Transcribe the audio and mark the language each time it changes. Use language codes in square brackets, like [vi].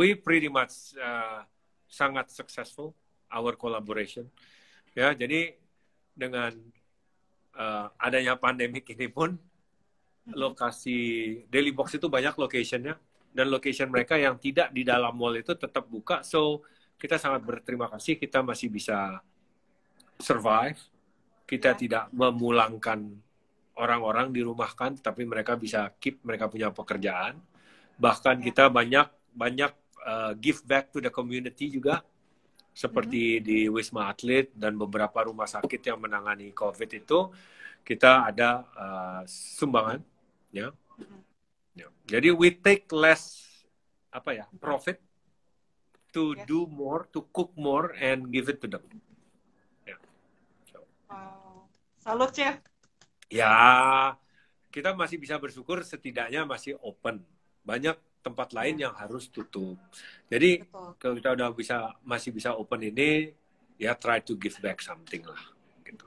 [en] we pretty much sangat successful our collaboration. [id] Ya, jadi dengan adanya pandemik ini pun Mm-mm. lokasi Daily Box itu banyak locationnya dan location mereka yang tidak di dalam mall itu tetap buka. So kita sangat berterima kasih kita masih bisa survive. Kita Ya. tidak memulangkan orang-orang dirumahkan, tapi mereka bisa keep mereka punya pekerjaan. Bahkan Ya. kita banyak banyak [en] give back to the community juga Mm-mm. [id] seperti di Wisma Atlet dan beberapa rumah sakit yang menangani COVID itu kita ada sumbangan ya. Mm-mm. [en] Ya. Jadi we take less apa ya profit to Yes. do more, to cook more and give it to them. Ya. So, [id] Wow. Salut, Chef. ya kita masih bisa bersyukur setidaknya masih open. Banyak tempat lain Ya. yang harus tutup. Jadi Betul. kalau kita udah masih bisa open ini ya [en] try to give back something [id] lah gitu.